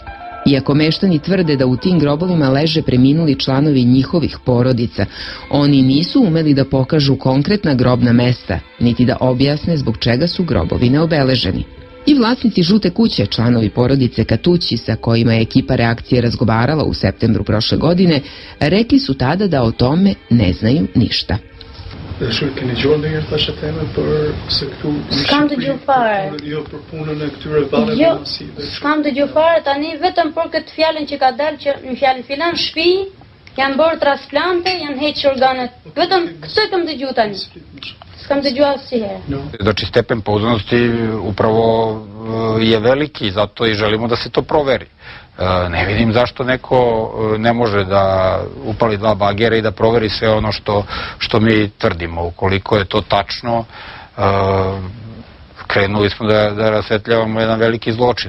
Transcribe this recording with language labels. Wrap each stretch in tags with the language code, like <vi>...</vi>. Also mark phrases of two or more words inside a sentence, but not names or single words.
<sr>Iako meštani tvrde da u tim grobovima leže preminuli članovi njihovih porodica, oni nisu umeli da pokažu konkretna grobna mesta, niti da objasne zbog čega su grobovi neobeleženi. I vlasnici žute kuće, članovi porodice Katući sa kojima je ekipa reakcije razgovarala u septembru prošle godine, rekli su tada da o tome ne znaju ništa.</sr> <sq>S'kam dëgju fare. Jo, s'kam dëgju fare, tani vetëm për këtë fjalën që ka dalë që në fjalën filan shtëpi janë bërë transplante, janë heqë organet. Vetëm këtë kam dëgju tani. S'kam dëgju asnjëherë.</sq> <sr>Znači stepen pouzdanosti upravo je veliki, zato i želimo da se to proveri. Ne vidim zašto neko ne može da upali 2 bagera i da proveri sve ono što mi tvrdimo. Ukoliko je to tačno, krenuli smo da rasvetljavamo jedan veliki zločin.</sr>